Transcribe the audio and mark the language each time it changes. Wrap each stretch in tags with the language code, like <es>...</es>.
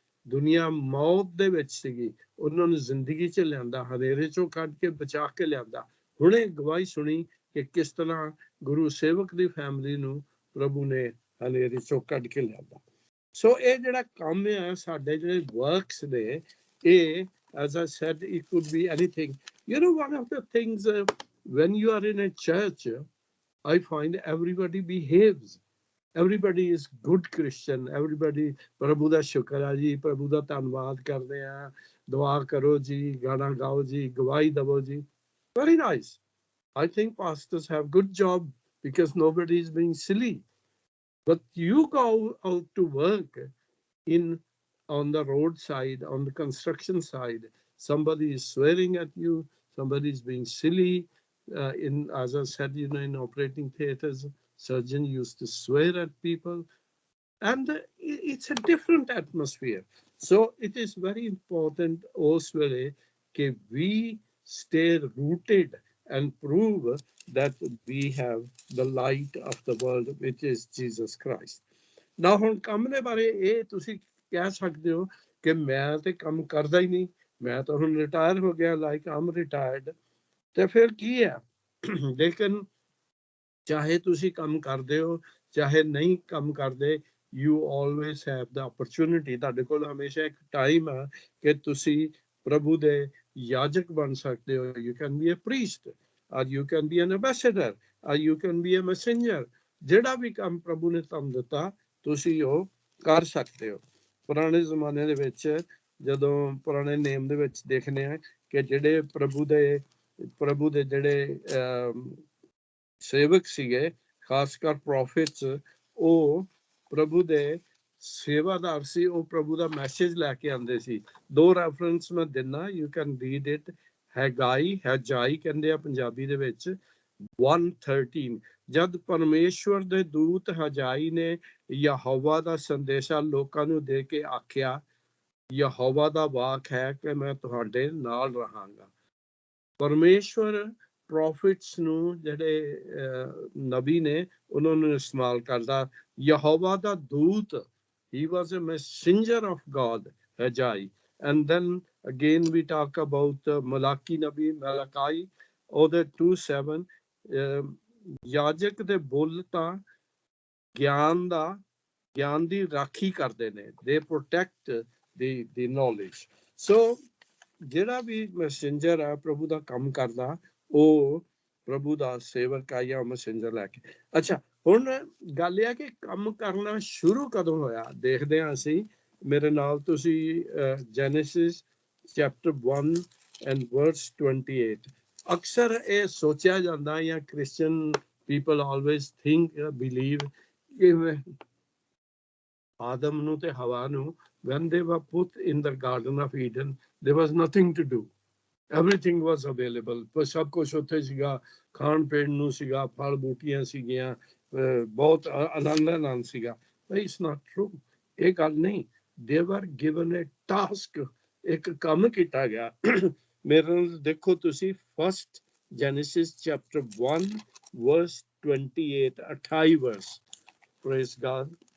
<pa>ਦੁਨੀਆ ਮੌਤ ਦੇ ਵਿੱਚ ਸੀਗੀ, ਉਹਨਾਂ ਨੂੰ ਜ਼ਿੰਦਗੀ ਚ ਲਿਆਂਦਾ, ਹਨੇਰੇ ਚੋਂ ਕੱਢ ਕੇ ਬਚਾ ਕੇ ਲਿਆਂਦਾ। ਹੁਣੇ ਗਵਾਹੀ ਸੁਣੀ ਕਿ ਕਿਸ ਤਰ੍ਹਾਂ ਗੁਰੂ ਸੇਵਕ ਦੀ ਫੈਮਿਲੀ ਨੂੰ ਪ੍ਰਭੂ ਨੇ ਹਨੇਰੇ ਚੋਂ ਕੱਢ ਕੇ ਲਿਆਂਦਾ। ਸੋ ਇਹ ਜਿਹੜਾ ਕੰਮ ਆ, ਸਾਡੇ ਜਿਹੜੇ ਵਰਕਸ ਨੇ, ਇਹ</pa> <en>as I said, it could be anything। You know, one of the things when you are in a church, I find everybody behaves। Everybody is good Christian।</en> <pa>Everybody ਪ੍ਰਭੂ ਦਾ ਸ਼ੁਕਰ ਆ ਜੀ, ਪ੍ਰਭੂ ਦਾ ਧੰਨਵਾਦ ਕਰਦੇ ਆ, ਦੁਆ ਕਰੋ ਜੀ, ਗਾਣਾ ਗਾਓ ਜੀ, ਗਵਾਹੀ ਦਵੋ ਜੀ।</pa> <en>Very nice। I think pastors have good job because nobody is being silly। But you go out to work on the roadside, on the construction side, somebody is swearing at you, somebody is being silly। As I said, in operating theaters, surgeon used to swear at people, and it's a different atmosphere। So it is very important also that we stay rooted and prove that we have the light of the world, which is Jesus Christ।</en> <pa>Now ਹੁਣ ਕੰਮ ਦੇ ਬਾਰੇ ਇਹ ਤੁਸੀਂ ਕਹਿ ਸਕਦੇ ਹੋ ਕਿ ਮੈਂ ਤੇ ਕੰਮ ਕਰਦਾ ਹੀ ਨਹੀਂ, मैं तो हुण रिटायर हो गया,</pa> <en>like I am retired,</en> <pa>ते फिर की है लेकिन चाहे तुसी काम करदे हो चाहे नहीं काम करदे,</pa> <en>you always have the opportunity,</en> <pa>ਤੁਹਾਡੇ ਕੋਲ ਹਮੇਸ਼ਾ ਇੱਕ ਟਾਈਮ ਆ ਕਿ ਤੁਸੀਂ ਪ੍ਰਭੂ ਦੇ ਯਾਜਕ ਬਣ ਸਕਦੇ ਹੋ।</pa> <en>You can be a priest, or you can be an ambassador, or you can be a messenger,</en> <pa>ਜਿਹੜਾ ਵੀ ਕੰਮ ਪ੍ਰਭੂ ਨੇ ਤੁਹਾਨੂੰ ਦਿੱਤਾ ਤੁਸੀਂ ਉਹ ਕਰ ਸਕਦੇ ਹੋ। ਪੁਰਾਣੇ ਜ਼ਮਾਨੇ ਦੇ ਵਿੱਚ ਜਦੋਂ ਪੁਰਾਣੇ ਨੇਮ ਦੇ ਵਿੱਚ ਦੇਖਦੇ ਆ ਕਿ ਜਿਹੜੇ ਪ੍ਰਭੂ ਦੇ ਜਿਹੜੇ ਸੇਵਕ ਸੀਗੇ, ਖਾਸ ਕਰ ਪ੍ਰੋਫਿਟਸ, ਉਹ ਪ੍ਰਭੂ ਦੇ ਸੇਵਾਦਾਰ ਸੀ, ਉਹ ਪ੍ਰਭੂ ਦਾ ਮੈਸੇਜ ਲੈ ਕੇ ਆਉਂਦੇ ਸੀ। ਦੋ ਰੈਫਰੈਂਸ ਮੈਂ ਦਿੰਦਾ,</pa> <en>You can read it.</en> <pa>ਹੈਜਾਈ ਕਹਿੰਦੇ ਆ ਪੰਜਾਬੀ ਦੇ ਵਿੱਚ 1:13, ਜਦ ਪਰਮੇਸ਼ਵਰ ਦੇ ਦੂਤ ਹਜਾਈ ਨੇ ਯਹੋਵਾ ਦਾ ਸੰਦੇਸ਼ਾ ਲੋਕਾਂ ਨੂੰ ਦੇ ਕੇ ਆਖਿਆ, ਯਹੋਵਾ ਦਾ ਵਾਕ ਹੈ ਕਿ ਮੈਂ ਤੁਹਾਡੇ ਨਾਲ ਰਹਾਂਗਾ। ਪਰਮੇਸ਼ਵਰ ਪ੍ਰੋਫਿਟਸ ਨੂੰ, ਜਿਹੜੇ ਨਬੀ ਨੇ, ਉਹਨਾਂ ਨੂੰ ਇਸਤੇਮਾਲ ਕਰਦਾ। ਯਹੋਵਾ ਦਾ ਦੂਤ,</pa> <en>he was a messenger of God, Haggai. And then again we talk about Malaki Nabi, Malachi,</en> <pa>ਉਹਦੇ 2:7, ਯਾਜਕ ਦੇ ਬੁੱਲ ਤਾਂ ਗਿਆਨ ਦੀ ਰਾਖੀ ਕਰਦੇ ਨੇ,</pa> <en>they protect the knowledge.</en> <pa>So ਜਿਹੜਾ ਵੀ ਮੈਸੇਂਜਰ ਆ ਪ੍ਰਭੂ ਦਾ ਕੰਮ ਕਰਦਾ, ਉਹ ਪ੍ਰਭੂ ਦਾ ਸੇਵਕ ਆ ਜਾਂ ਮੈਸੇਂਜਰ ਲੈ ਕੇ। ਅੱਛਾ, ਹੁਣ ਗੱਲ ਇਹ ਆ ਕਿ ਕੰਮ ਕਰਨਾ ਸ਼ੁਰੂ ਕਦੋਂ ਹੋਇਆ, ਦੇਖਦੇ ਹਾਂ ਅਸੀਂ। ਮੇਰੇ ਨਾਲ ਤੁਸੀਂ ਜੈਨੇਸਿਸ ਚੈਪਟਰ 1 and verse 28। ਅਕਸਰ ਇਹ ਸੋਚਿਆ ਜਾਂਦਾ, ਜਾਂ</pa> <en>Christian people always think, believe</en> <pa>ਕਿ ਆਦਮ ਨੂੰ ਤੇ ਹਵਾ ਨੂੰ,</pa> <en>when they were put in the garden of Eden, there was nothing to do, everything was available,</en> <pa>ਪਰ ਸਭ ਕੁਛ ਉੱਥੇ ਸੀਗਾ, ਖਾਣ ਪੀਣ ਨੂੰ ਸੀਗਾ, ਫਲ ਬੂਟੀਆਂ ਸੀਗੀਆਂ, ਬਹੁਤ ਆਨੰਦ ਸੀਗਾ।</pa> <en>It's not true,</en> <pa>ਇਹ ਗੱਲ ਨਹੀਂ।</pa> <en>they were given a task,</en> <pa>ਇੱਕ ਕੰਮ ਕੀਤਾ ਗਿਆ। ਮੇਰੇ ਨਾਲ ਦੇਖੋ ਤੁਸੀਂ, first Genesis chapter 1 verse 28, 28 verse,</pa> <en>praise God।</en>